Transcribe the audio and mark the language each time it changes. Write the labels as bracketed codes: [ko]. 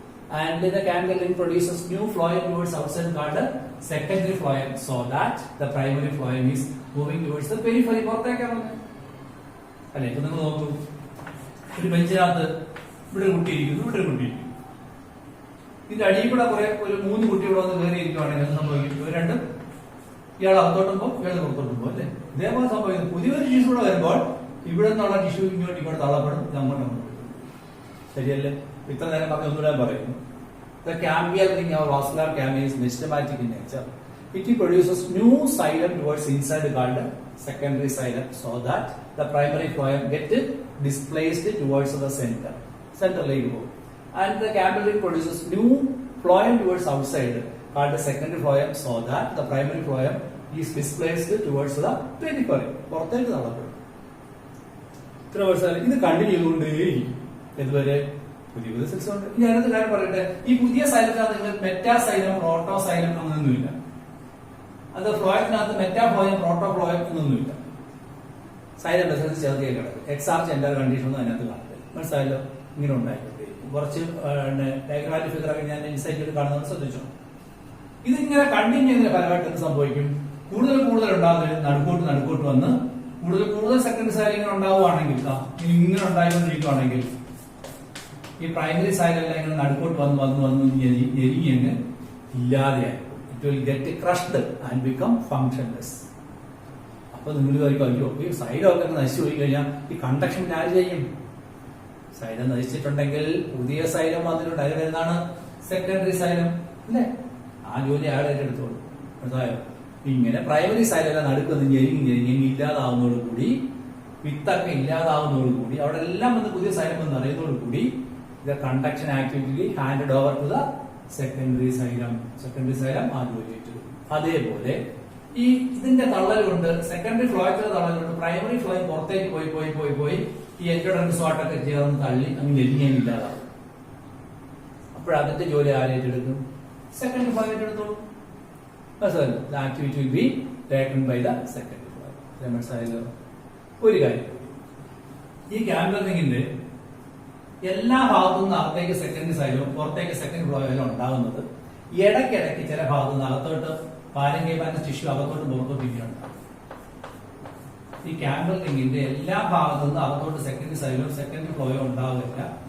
[en] And the cambium ring produces new phloem towards outside called the secondary phloem, so that the primary phloem is moving towards the periphery. [ml] അല്ലെ? ഇപ്പൊ നിങ്ങൾ നോക്കൂ, ഒരു ബെഞ്ചിനകത്ത് ഇവിടെ ഒരു കുട്ടി ഇരിക്കുന്നു, ഇവിടെ ഒരു കുട്ടി ഇരിക്കുന്നു. ഇതിന്റെ അടിയിൽ കൂടെ ഒരു 3 കുട്ടി ഇവിടെ വന്ന് കയറി ഇരിക്കുവാണെങ്കിൽ എന്ത് സംഭവിക്കും? ഇവർ രണ്ടും ഇയാൾ അകത്തോട്ടും പോകും, ഇയാൾ പുറത്തോട്ടും പോകും അല്ലെ? ഇതേപോലെ സംഭവിക്കുന്നു. പുതിയൊരു ടിഷ്യൂ കൂടെ വരുമ്പോൾ ഇവിടെ നിന്നുള്ള ടിഷ്യൂ ഇങ്ങോട്ട് തള്ളപ്പെടും, ഇത് അങ്ങോട്ട്. ശരിയല്ലേ? ഇത്ര നേരം പറഞ്ഞ ഒന്നുകൂടെ പറയുന്നു. [en] The cambial ring or vascular cambium is meristematic in nature. It produces new xylem towards inside called secondary xylem, so that the primary phloem get displaced towards the center. [ml] Centerലേക്ക് പോകും. [en] And the cambial ring produces new phloem towards outside called the secondary phloem, so that the primary phloem is displaced towards the periphery. [ml] പുറത്തേക്ക് തള്ളപ്പെടും. ഇത്ര വർഷം ഇത് continue ചെയ്തുകൊണ്ടേയിരിക്കും. ഇതുവരെ പുതിയ cells ഉണ്ട്. ഞാനത് കാര്യം പറയട്ടെ, ഈ പുതിയ സൈലത്തിനകത്ത് നിങ്ങൾ മെറ്റാസൈലം, പ്രോട്ടോസൈലം അങ്ങനെയൊന്നുമില്ല. അത് ഫ്ലോയത്തിനകത്ത് മെറ്റാഫ്ലോയം, പ്രോട്ടോഫ്ലോയം എന്നൊന്നുമില്ല. സൈലം വെസൽസ് ചേർത്ത് കിടക്കും. എക്സാർച്ച് എൻഡർ കണ്ടീഷൻ ഒന്നും അതിനകത്ത് കാണില്ല. മനസ്സിലായല്ലോ? ഇങ്ങനെ ഉണ്ടായിക്കൊണ്ടിരിക്കും. കുറച്ച് ഡയഗ്രാമാറ്റിക് ഫിഗർ ഒക്കെ ഞാൻ ഇൻസൈറ്റ് കാണുന്നത് ശ്രദ്ധിച്ചോ. ഇതിങ്ങനെ കണ്ടിന്യൂ ചെയ്യുന്ന ഫലമായിട്ട് എന്ത് സംഭവിക്കും? കൂടുതൽ ഉണ്ടാകുന്നത് നടുക്കോട്ട് വന്ന് കൂടുതൽ സെക്കൻഡറി സൈലം ഇങ്ങനെ ഉണ്ടാവുകയാണെങ്കിൽ, ഇങ്ങനെ ഉണ്ടായിക്കൊണ്ടിരിക്കുകയാണെങ്കിൽ ഈ പ്രൈമറി സൈലെല്ലാം ഇങ്ങനെ നടുക്കോട്ട് വന്ന് ഞെരിഞ്ഞ് ഇല്ലാതെയായി. [en] It will get crushed and become functionless. [ml] അപ്പൊ നിങ്ങൾ വിചാരിക്കും, അയ്യോ ഈ സൈലൊക്കെ നശിച്ചു പോയി കഴിഞ്ഞാൽ ഈ കണ്ടക്ഷൻ ആര് ചെയ്യും? സൈലം നശിച്ചിട്ടുണ്ടെങ്കിൽ പുതിയ സൈലം വന്നിട്ടുണ്ട്. അതിൽ വരുന്നതാണ് സെക്കൻഡറി സൈലം അല്ലേ? ആ ജോലി അയാൾ ഏറ്റെടുത്തോളൂ. മനസ്സിലായോ? ഇങ്ങനെ പ്രൈമറി സൈലം നടുക്കുന്ന ഞെരുങ്ങി ഇല്ലാതാവുന്നതോടുകൂടി, വിത്തൊക്കെ ഇല്ലാതാവുന്നതോടുകൂടി, അവിടെ എല്ലാം വന്ന് പുതിയ സൈലം എന്ന് അറിയുന്നതോടുകൂടി [en] the conduction activity handed over to the secondary xylem. [ml] Secondary xylem ആ ജോലി ഏറ്റെടുക്കും. അതേപോലെ ഈ ഇതിന്റെ തള്ളൽ കൊണ്ട്, സെക്കൻഡറി ഫ്ലോയത്തിന്റെ തള്ളൽ കൊണ്ട് പ്രൈമറി ഫ്ലോയും പുറത്തേക്ക് പോയി പോയി പോയി പോയി ഈ എൻഡോഡെർമിസ് വാട്ടൊക്കെ ചേർന്ന് തള്ളി അങ്ങ് എലിഞ്ഞില്ലാതാവും. അപ്പോഴതിന്റെ ജോലി ആരേറ്റെടുക്കും? സെക്കൻഡറി ഫ്ലോയ് ഏറ്റെടുത്തോളൂ. മനസ്സിലായല്ലോ? [en] The activity will be taken by the secondary flow. [ml] മനസ്സിലായല്ലോ? ഒരു കാര്യം, ഈ ക്യാമ്പർ റിങ്ങിന്റെ എല്ലാ ഭാഗത്തു നിന്ന് അകത്തേക്ക് സെക്കൻഡറി സൈലവും പുറത്തേക്ക് സെക്കൻഡ് ഫ്ലോയിലും ഉണ്ടാകുന്നത് ഇടയ്ക്കിടയ്ക്ക് ചില ഭാഗത്തു നിന്ന് അകത്തോട്ട് പാരങ്കൈമാറ്റിക് ടിഷ്യൂ അകത്തോട്ട് പുറത്തോട്ട് ഇരിക്കുന്നുണ്ടാവും. ഈ ക്യാമ്പർ റിങ്ങിന്റെ എല്ലാ ഭാഗത്തു നിന്ന് അകത്തോട്ട് സെക്കൻഡറി സൈലവും സെക്കൻഡറി ഫ്ലോയും ഉണ്ടാവില്ല.